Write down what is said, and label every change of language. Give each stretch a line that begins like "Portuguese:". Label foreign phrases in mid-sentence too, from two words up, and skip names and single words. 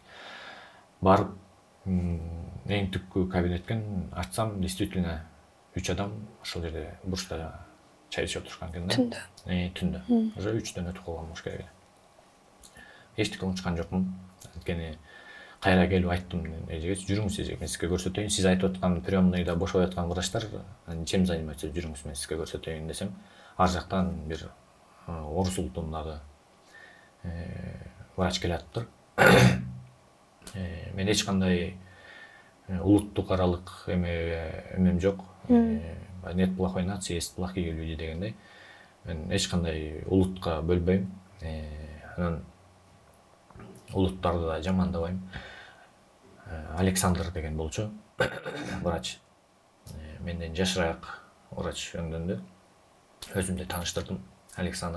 Kyrgyz: Барып, эң түпкү кабинеттен ачсам, действительно 3 адам ошол жерде бурчта чай ичип отурушкан экен да. Түндө. Уже 3-төн өтүп калган болуш керек. Эчтеке унчуккан жокмун. Анткени кайра келип айттым эжеге, жүрүңүз эже, мен сизге көрсөтөйүн. Сиз айтып аткан приемныйда бошой аткан врачтар
Russian: чем занимается,
Kyrgyz: жүрүңүз, мен сизге көрсөтөйүн десем, ар жактан бир орус улутундагы врач келатыптыр. Мен эч кандай улуттук аралык эмем жок.
Russian: Нет плохой нации, есть плохие люди
Kyrgyz: дегендей. Мен эч кандай улутка бөлбөйм. Анан улуттарды да жамандабайм. Александр деген болчу врач. Менден жашыраак врач өндүндү. Өзүмдү тааныштырдым. Александр.